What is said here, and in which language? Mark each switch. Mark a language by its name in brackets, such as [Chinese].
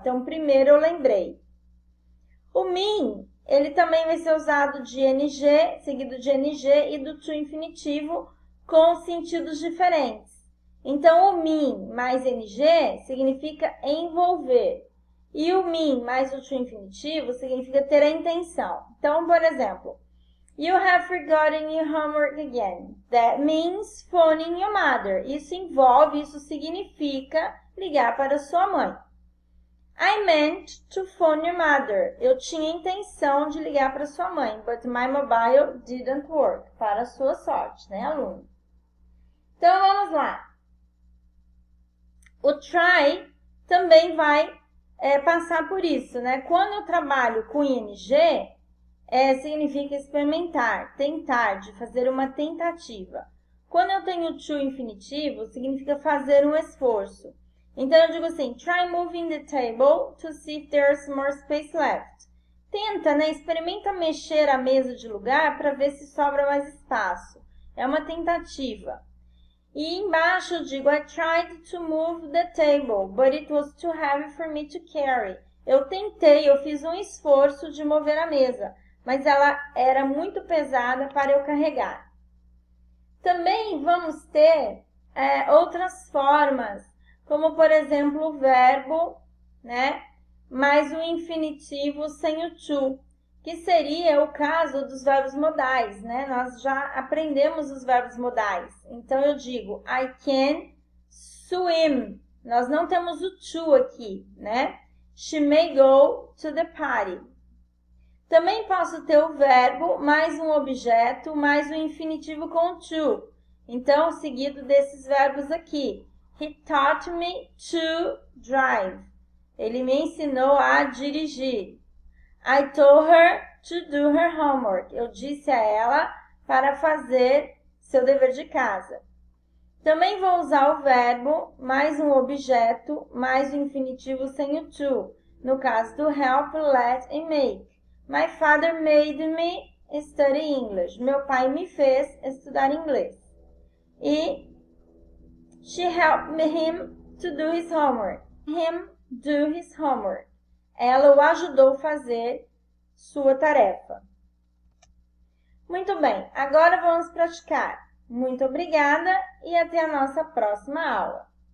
[Portuguese] Então, primeiro eu lembrei. O mean, ele também vai ser usado de ing, seguido de ing e do to infinitivo, com sentidos diferentes. Então, o mean mais ing significa envolver. E o mean mais o to infinitivo significa ter a intenção. Então, por exemplo, [English] You have forgotten your homework again. That means phoning your mother. [Portuguese] Isso significa ligar para sua mãe. [English] I meant to phone your mother. [Portuguese] Eu tinha intenção de ligar para sua mãe, [English] but my mobile didn't work. [Portuguese] Para sua sorte, né, aluno? Então, vamos lá. O try também vai passar por isso, né? Quando eu trabalho com ing, significa experimentar, tentar, de fazer uma tentativa. Quando eu tenho to infinitivo, significa fazer um esforço. Então, eu digo assim, [English] try moving the table to see if there's more space left. [Portuguese] Tenta, né? Experimenta mexer a mesa de lugar para ver se sobra mais espaço. É uma tentativa. E embaixo eu digo, [English] I tried to move the table, but it was too heavy for me to carry. [Portuguese] Eu tentei, eu fiz um esforço de mover a mesa, mas ela era muito pesada para eu carregar. Também vamos ter outras formas, como por exemplo o verbo, né, mais o infinitivo sem o to, que seria o caso dos verbos modais, né? Nós já aprendemos os verbos modais. Então eu digo, [English] I can swim. [Portuguese] Nós não temos o to aqui, né? [English] She may go to the party. [Portuguese] Também posso ter o verbo mais um objeto mais o infinitivo com to. Então, seguido desses verbos aqui. [English] He taught me to drive. [Portuguese] Ele me ensinou a dirigir. [English] I told her to do her homework. [Portuguese] Eu disse a ela para fazer seu dever de casa. Também vou usar o verbo mais um objeto mais o infinitivo sem o to. No caso do help, let e make. [English] My father made me study English. [Portuguese] Meu pai me fez estudar inglês. [English] E she helped him to do his homework. Him do his homework. [Portuguese] Ela o ajudou a fazer sua tarefa. Muito bem, agora vamos praticar. Muito obrigada e até a nossa próxima aula.